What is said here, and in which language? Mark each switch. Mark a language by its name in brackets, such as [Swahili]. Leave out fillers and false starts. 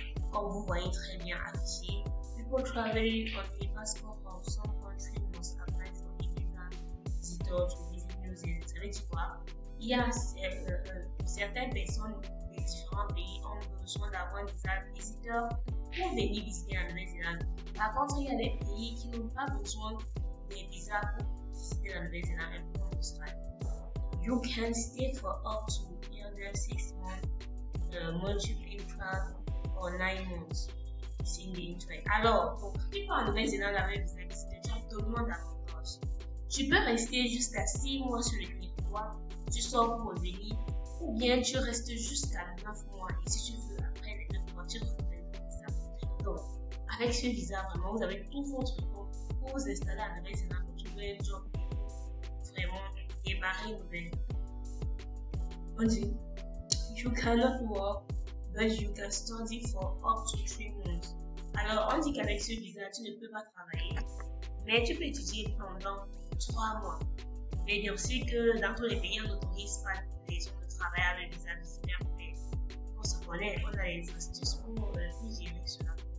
[French] Comme vous voyez très bien affiché, [English] people traveling on a passport from some country must apply for a visa visitor to visit New Zealand. [French] Ça veut dire quoi? Il y a certaines personnes de différents pays ont besoin d'avoir un visa visiteur pour venir visiter la Nouvelle-Zélande. Par contre, il y a des pays qui n'ont pas besoin des visas pour visiter la Nouvelle-Zélande comme l'Australie. [English] You can stay for up to either 6 months, multiple intra or 9 months. [French] C'est une internet. Alors, pour qui part en Nouvelle-Zélande avec visa visiteur, tu as absolument d'avantages. Tu peux rester jusqu'à 6 mois sur le territoire, tu sors pour revenir, ou bien tu restes jusqu'à 9 mois et si tu veux, après les 9 mois, tu renouvelles le visa. Donc, avec ce visa, vraiment, vous avez tout votre temps pour vous installer à Nouvelle-Zélande pour trouver un job pour vraiment démarrer une nouvelle. On dit, [English] you cannot work, but you can study for up to 3 months. [French] Alors, on dit qu'avec ce visa, tu ne peux pas travailler, mais tu peux étudier pendant 3 mois. Mais bien aussi que dans tous les pays, on n'autorise pas les gens de travailler avec le visa visiteur, mais on se connaît, on a les astuces pour gérer cela.